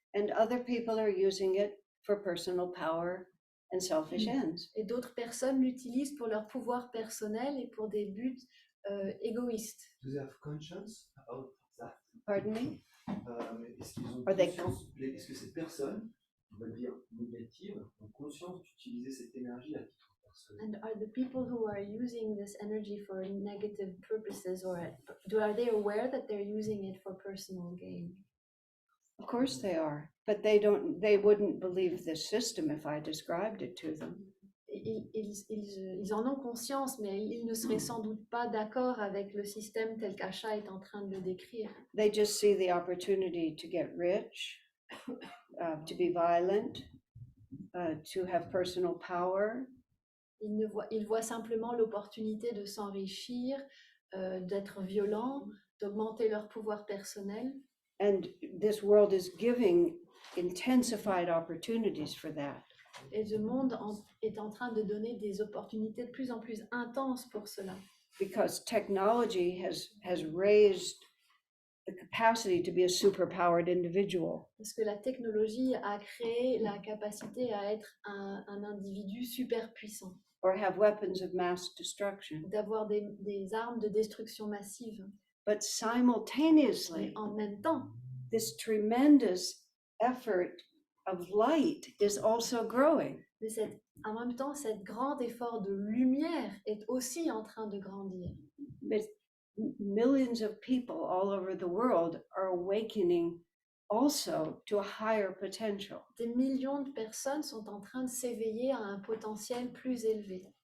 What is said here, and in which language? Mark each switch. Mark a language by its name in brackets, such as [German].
[English] And other people are using it for personal power, and selfish ends. [French] Et d'autres personnes l'utilisent pour leur pouvoir personnel et pour des buts égoïstes. [English] Do they have conscience about that? Pardon me? [French] Mais est-ce qu'ils ont [English] Are they [French] conscience, est-ce que ces personnes, on va dire négatives, ont conscience d'utiliser cette énergie à titre personnel? [English] And are the people who are using this energy for negative purposes, or are they aware that they're using it for personal gain? Of course they are, but they wouldn't believe this system if I described it to them. [French] Ils en ont conscience, mais ils ne seraient sans doute pas d'accord avec le système tel qu'Asha est en train de le décrire. [English] They just see the opportunity to get rich, to be violent, to have personal power. [French] Ils voient simplement l'opportunité de s'enrichir, d'être violents, d'augmenter leur pouvoir personnel. [English] And this world is giving intensified opportunities for that. [French] Et le monde est en train de donner des opportunités de plus en plus intenses pour cela. [English] Because technology has raised the capacity to be a superpowered individual. [French] Parce que la technologie a créé la capacité à être un individu super puissant. [English] Or have weapons of mass destruction. [French] D'avoir des armes de destruction massive. [English] But simultaneously, [French] en même temps, [English] this tremendous effort of light is also growing. [French] Mais en même temps, cet grand effort de lumière est aussi en train de grandir. [English] But millions of people all over the world are awakening also to a higher potential. [French] Des millions de personnes sont en train de s'éveiller à un potentiel plus élevé.